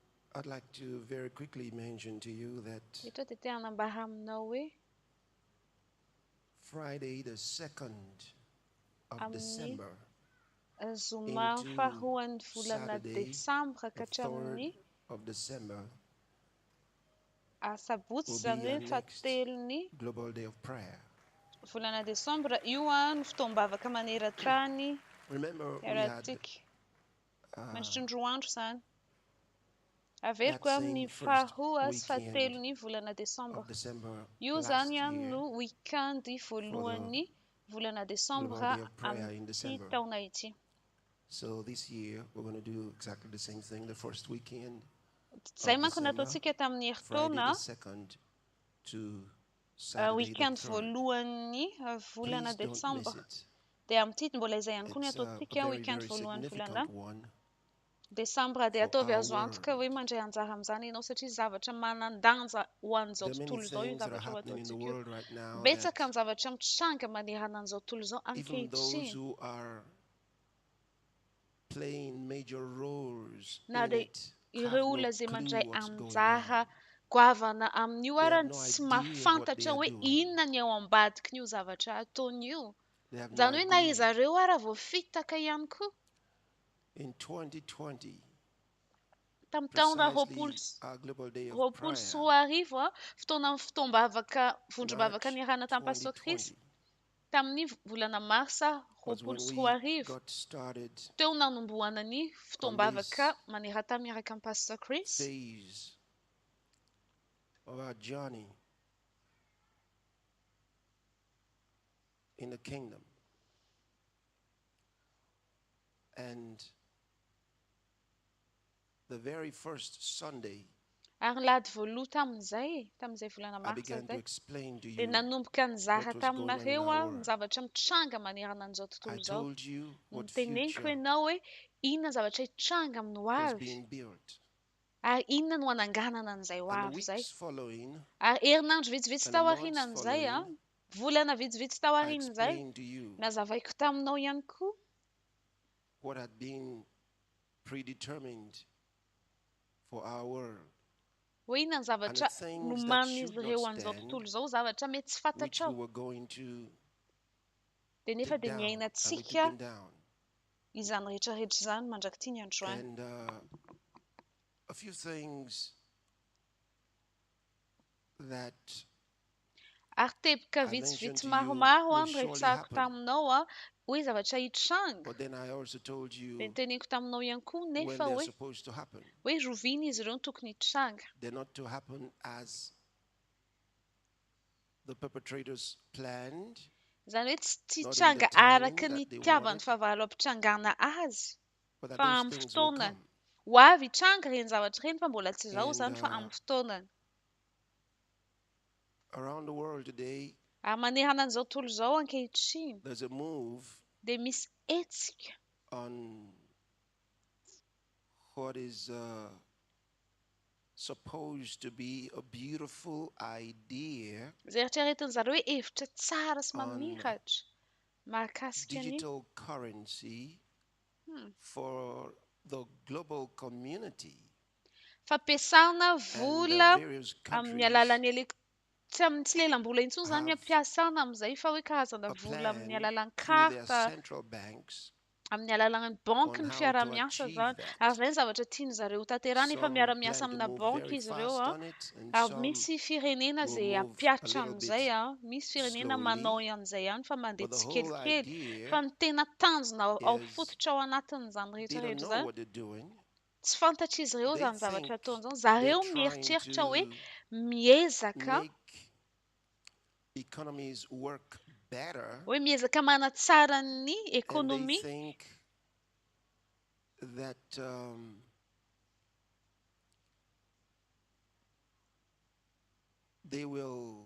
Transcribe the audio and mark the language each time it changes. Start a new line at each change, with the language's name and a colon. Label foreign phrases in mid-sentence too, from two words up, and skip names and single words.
English: I'd like to very quickly mention to you that
Malagasy: eto dia te hanambara aminao hoe
English: Friday the 2nd of
Malagasy: amin'ny
English: December
Malagasy: zoma
English: into
Malagasy: faharoan'ny volana
English: Saturday
Malagasy: Desambra
English: the
Malagasy: ka hatramin'ny
English: 3rd of December
Malagasy: Sabotsy
English: will
Malagasy: zany
English: be our
Malagasy: hoe
English: next
Malagasy: fahatelon'ny
English: Global Day of Prayer.
Malagasy: volana Desambra. Io no fotoam-bavaka maneran-tany
English: Remember, we had
Malagasy: iarahantsika mandritry ny roa andro zany. Averiko
English: that
Malagasy: amin'ny
English: same first
Malagasy: faharoa sy
English: weekend
Malagasy: fahatelon'ny volana Desambra.
English: of December
Malagasy: Io
English: last
Malagasy: zany
English: year
Malagasy: no weekendy voalohan'ny volana
English: Global
Malagasy: Desambra
English: Day of Prayer in
Malagasy: amin'ity
English: December.
Malagasy: taona ity.
English: So this year we're going to do exactly the same thing. The first weekend
Malagasy: Zay
English: of
Malagasy: manko
English: December,
Malagasy: nataontsika tamin'ny
English: Friday
Malagasy: heritaona,
English: the 2nd to Saturday the weekend 3rd.
Malagasy: voalohan'ny volana
English: Please don't miss
Malagasy: Desambra.
English: it.
Malagasy: Dia amin'ity mbola izay ihany koa ny
English: It's a
Malagasy: ataontsika
English: very,
Malagasy: weekend
English: very
Malagasy: voalohan'ny volana
English: significant one
Malagasy: Desambra. Dia
English: for
Malagasy: ataovy
English: our
Malagasy: azo antoka
English: world.
Malagasy: hoe mandray anjara amin'izany ianao satria zavatra manan-danja ho an'izao
English: There are many
Malagasy: tontolo izao io
English: things that are
Malagasy: zavatra ho
English: happening in the
Malagasy: ataontsika io.
English: world right now
Malagasy: Betsaka
English: that
Malagasy: ny zavatra mitranga manerana an'izao tontolo izao
English: even those
Malagasy: ankehitriny.
English: who are playing major roles
Malagasy: Na
English: in
Malagasy: dia
English: it have
Malagasy: ireo
English: no
Malagasy: olona izay
English: clue
Malagasy: mandray
English: what's going
Malagasy: anjara
English: on.
Malagasy: goavana amin'io
English: They have
Malagasy: arany
English: no
Malagasy: tsy
English: idea what they
Malagasy: mahafantatra
English: are
Malagasy: hoe
English: doing.
Malagasy: inona ny ao ambadikin'io zavatra ataon'io.
English: They have no
Malagasy: Zany hoe na
English: idea.
Malagasy: izy ireo ara vao fitaka ihany koa.
English: In 2020,
Malagasy: Tamin'ny taona
English: precisely our Global Day of
Malagasy: roapolo sy
English: Prayer,
Malagasy: roa arivo, fotoana fotoam-bavaka vondrom-bavaka
English: March
Malagasy: niarahana tamin'ny Pastor Chris,
English: 2020,
Malagasy: tamin'ny volana Marsa
English: was
Malagasy: roapolo
English: when
Malagasy: sy
English: we
Malagasy: roa arivo,
English: got started
Malagasy: teo nanombohana ny
English: on
Malagasy: fotoam-bavaka
English: this
Malagasy: manerantany miaraka amin'ny Pastor Chris.
English: phase of our journey in the kingdom. And the very first Sunday,
Malagasy: Ary lady voaloha tamin'izay volana
English: I
Malagasy: Marsa
English: began to
Malagasy: izay,
English: explain to
Malagasy: dia
English: you
Malagasy: nanomboka nizara
English: what was going on in
Malagasy: taminareo
English: our
Malagasy: ny
English: world.
Malagasy: zavatra mitranga manerana an'izao tontolo
English: I
Malagasy: izao.
English: told you what
Malagasy: Niteneniko
English: future
Malagasy: ianao hoe inona zavatra hitranga amin'ny ho
English: was
Malagasy: avy,
English: being built.
Malagasy: ary inona no hananganana an'izay ho
English: And the
Malagasy: avy izay.
English: weeks following,
Malagasy: Ary herinandro vitsivitsy
English: and the
Malagasy: tao
English: months
Malagasy: aorianan'izay,
English: following,
Malagasy: volana vitsivitsy tao
English: I
Malagasy: aorian'izay,
English: explained to you
Malagasy: nazavaiko taminao ihany koa
English: what had been predetermined for our world.
Malagasy: hoe inona ny
English: And
Malagasy: zavatra
English: the things that
Malagasy: nomanin'izy
English: should not
Malagasy: ireo an'izao
English: stand,
Malagasy: tontolo izao, zavatra mety tsy
English: which
Malagasy: fantatrao.
English: we were going to
Malagasy: Dia nefa
English: take
Malagasy: dia
English: down, and we
Malagasy: miainantsika
English: took them down.
Malagasy: izany rehetrarehetra izany mandraky ity ny androany.
English: And a few things that
Malagasy: Ary teboka
English: I mentioned
Malagasy: vitsivitsy
English: to you
Malagasy: maromaro
English: will
Malagasy: no
English: surely
Malagasy: resahako
English: happen.
Malagasy: taminao hoe zavatra hitranga.
English: But then I also told
Malagasy: Dia
English: you
Malagasy: niteneniko taminao ihany koa
English: when
Malagasy: nefa
English: they're
Malagasy: hoe
English: supposed to happen.
Malagasy: rovina izy ireo no tokony hitranga.
English: They're not to happen as the perpetrators planned,
Malagasy: Izany hoe tsy
English: not in the
Malagasy: hitranga
English: time
Malagasy: araka ny
English: that they
Malagasy: itiavany
English: wanted,
Malagasy: fahavalo ampitrangana azy,
English: but that
Malagasy: fa
English: those
Malagasy: amin'ny
English: things will
Malagasy: fotoanany.
English: come.
Malagasy: Ho avy hitranga ireny zavatra ireny fa mbola tsy izao
English: And
Malagasy: izany fa amin'ny fotoanany.
English: around the world today,
Malagasy: Ary manerana an'izao tontolo izao ankehitriny
English: there's a move
Malagasy: dia misy hetsika
English: on what is supposed to be a beautiful idea
Malagasy: izay eritreretin'izareo hoe hevitra tsara sy
English: on
Malagasy: mamiratra mahakasika ny
English: digital currency for the global community.
Malagasy: fampiasana
English: And
Malagasy: vola
English: various
Malagasy: amin'ny
English: countries
Malagasy: alalan'ny tsy lelam-bola intsony izany
English: have
Malagasy: ampiasana amin'izay fa hoe karazana
English: a
Malagasy: vola amin'ny
English: plan
Malagasy: alalan'ny
English: through their
Malagasy: karta,
English: central banks
Malagasy: amin'ny alalan'ny banky
English: on
Malagasy: ny
English: how to
Malagasy: fiara-miasa
English: achieve
Malagasy: zany.
English: that.
Malagasy: Ary izay ny zavatra tiany zareo tanterahana efa
English: Some
Malagasy: miara-miasa
English: plan to
Malagasy: amina
English: move
Malagasy: banky
English: very
Malagasy: izy ireo
English: fast on it, and
Malagasy: ary
English: some
Malagasy: misy firenena
English: will
Malagasy: izay
English: move a
Malagasy: apiatra
English: little
Malagasy: amin'izay
English: bit
Malagasy: misy firenena
English: slowly.
Malagasy: manao an'izay ihany fa mandeha
English: But the whole
Malagasy: tsikelikely. Fa
English: idea
Malagasy: ny tena tanjona ao
English: is
Malagasy: fototra ao anatin'izany
English: they don't
Malagasy: rehetrarehetra
English: know
Malagasy: izany
English: what they're doing.
Malagasy: tsy fantatra izy ireo
English: They
Malagasy: izany zavatra
English: think
Malagasy: ataon'izao.
English: they're
Malagasy: Zareo
English: trying
Malagasy: mieritreritra hoe
English: to
Malagasy: miezaka
English: make economies work better,
Malagasy: hoe miezaka manatsara ny
English: and they
Malagasy: ekonomia
English: think that they will